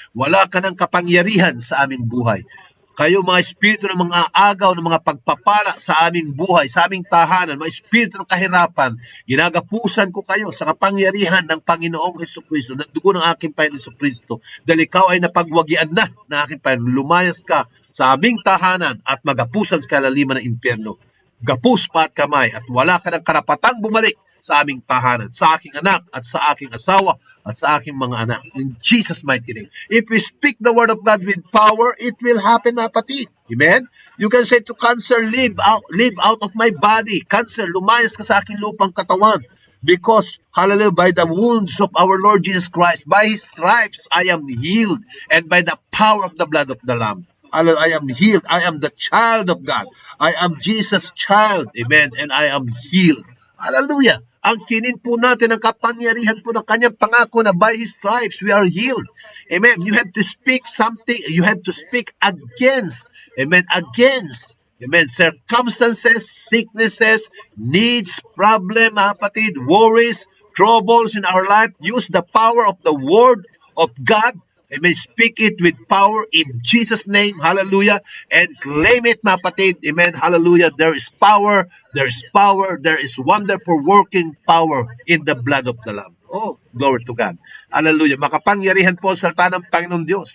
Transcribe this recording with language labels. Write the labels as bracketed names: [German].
[Filipino] Wala ka ng kapangyarihan sa aming buhay. Kayo mga espiritu ng mga agaw, ng mga pagpapala sa aming buhay, sa aming tahanan, mga espiritu ng kahirapan, ginagapusan ko kayo sa kapangyarihan ng Panginoong Hesukristo, ng dugo ng aking Panginoon Hesukristo. Dahil ikaw ay napagwagian na ng aking Panginoon. Lumayas ka sa aming tahanan at magapusan sa kalaliman ng impyerno. Gapus pa at kamay at wala ka ng karapatang bumalik sa aming tahanan, sa aking anak at sa aking asawa at sa aking mga anak. [English] In Jesus' mighty name. If we speak the Word of God with power, it will happen, [Filipino] napatid. [English] Amen? You can say to cancer, live out of my body. Cancer, [Filipino] lumayas ka sa aking lupang katawan. [English] Because, hallelujah, by the wounds of our Lord Jesus Christ, by His stripes, I am healed. And by the power of the blood of the Lamb, I am healed. I am the child of God. I am Jesus' child. Amen. And I am healed. [Filipino] Hallelujah. Ang kinin po natin ang kapangyarihan po ng kanyang pangako na [English] by His stripes we are healed. [Filipino] Amen. [English] You have to speak something. You have to speak against. Amen. Against. Amen. Circumstances, sicknesses, needs, problem, kapatid, worries, troubles in our life. Use the power of the Word of God. Amen. Speak it with power in Jesus' name. Hallelujah. And claim it, kapatid. Amen. Hallelujah. There is power. There is power. There is wonderful working power in the blood of the Lamb. Oh, glory to God. Hallelujah. [Filipino] Makapangyarihan po sa salita ng Panginoon Diyos.